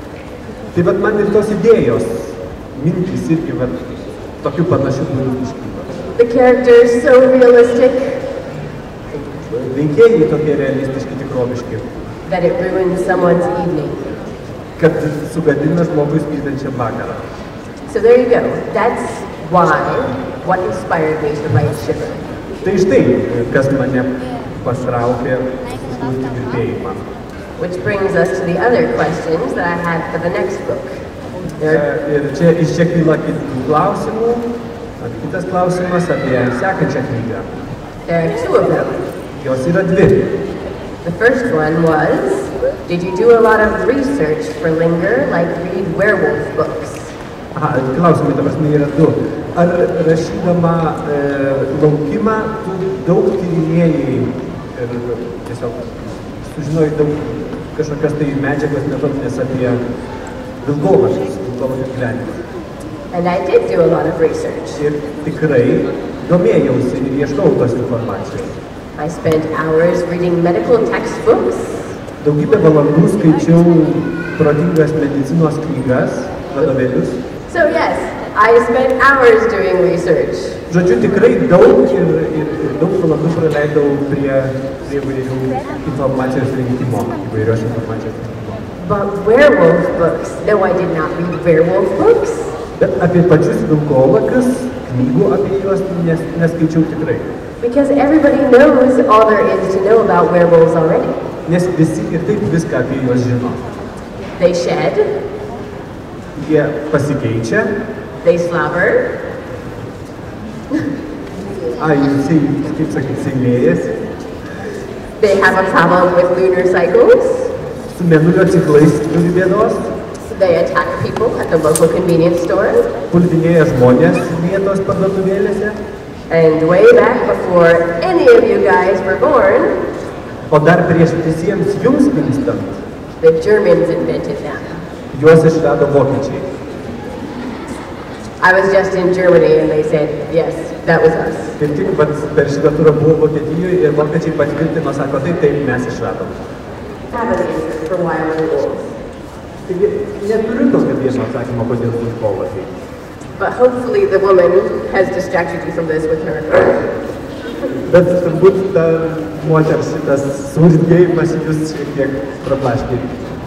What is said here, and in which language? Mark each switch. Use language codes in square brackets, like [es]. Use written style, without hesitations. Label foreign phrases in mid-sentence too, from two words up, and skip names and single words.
[lt] Tai vat man ir tos idėjos, mintys irgi vat tokių panašių būdų iškyla. [en] The characters so realistic [lt] Veikėjai tokie realistiški, tikroviški, [en] that it ruins someone's evening. [lt] kad sugadina žmogui skaitančią vakarą. [en] So there you go. That's what inspired me to write Shiver. [lt] Tai štai, kas mane patraukė sukurti dirbėjimą. [en] Which brings us to the other questions that I had for the next book. [lt] Ir iš čia kyla kitų klausimų. Kitas klausimas apie sekančią knygą. [en] There are two of them. [lt] Jos yra dvi. [en] The first one was, did you do a lot of research for Linger, like read werewolf books? [lt] Aha, klausimai, ta prasme, yra du. Ar rašydama laukimą, tu daug tyrinėjai ir tiesiog sužinojai daug kažkokios tai medžiagos metodinės apie vilkolakius, vilkolakio gyvenimą? [en] And I did do a lot of research. [lt] Ir tikrai domėjausi ir ieškau tos informacijos. [en] I spent hours reading medical textbooks. [lt] Daugybę valandų skaičiau protingas medicinos knygas, vadovėlius. [en] So yes, I spent hours doing research. [lt] Žodžiu, tikrai daug ir daug valandų praleidau prie įvairių informacijos rinkimo, įvairios informacijos rinkimo. [en] But werewolf books, no, I did not read werewolf books. [lt] Bet apie pačius vilkolakius, knygų apie juos neskaičiau tikrai. [en] Because everybody knows all there is to know about werewolves already. [lt] Nes visi ir taip viską apie juos žino. [en] They shed. [lt] Jie pasikeičia. [en] They slobber. [lt] Jisai, kaip sakyti, seilėjasi. [en] They have a problem with lunar cycles. [lt] Su mėnulio ciklais turi bėdos. [en] They attack people at the local convenience store. [lt] Puldinėja žmonės vietos parduotuvėlėse. [en] And way back before any of you guys were born, [lt] O dar prieš visiems jums gimstant, [en] the Germans invented them. [lt] juos išrado vokiečiai. [en] I was just in Germany and they said, yes, that was us. [lt] Kaip tik per šitą turą buvo Vokietijoje ir vokiečiai patvirtino, sako, taip mes išradom. [en] Have an answer for why werewolves. [lt] Taigi neturiu tokio vieno atsakymo, kodėl vilkolakiai. [en] But hopefully the woman has distracted you from this with her. [lt] Bet turbūt ta moters šitas surzgėjimas jūs šiek tiek prablaškė.